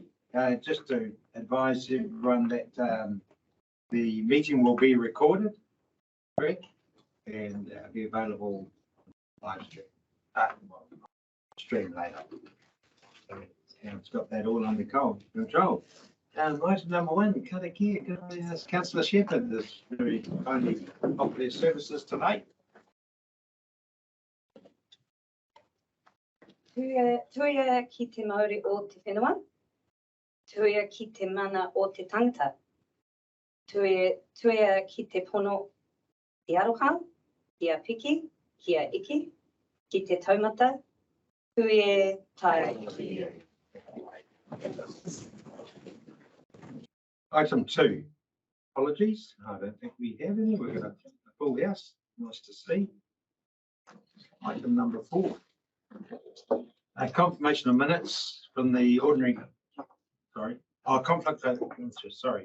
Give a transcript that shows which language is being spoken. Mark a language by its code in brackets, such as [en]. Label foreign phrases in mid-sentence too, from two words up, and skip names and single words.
[en] Just to advise everyone that the meeting will be recorded, correct, and be available live stream later. And it's got that all under control. Item number 1, karakia. Can I ask Councillor Shepherd this very kindly offer their services tonight? [mi] Tuia ki te Māori o te whenua, tuia ki te mana o te tangata, tuia ki te pono i aroha, kia piki, kia iki, ki te taumata, tuia tai. [en] Item 2, apologies. I don't think we have any. We're going to full house. Nice to see. Item number 4. Confirmation of minutes from the ordinary, conflict of interest, sorry.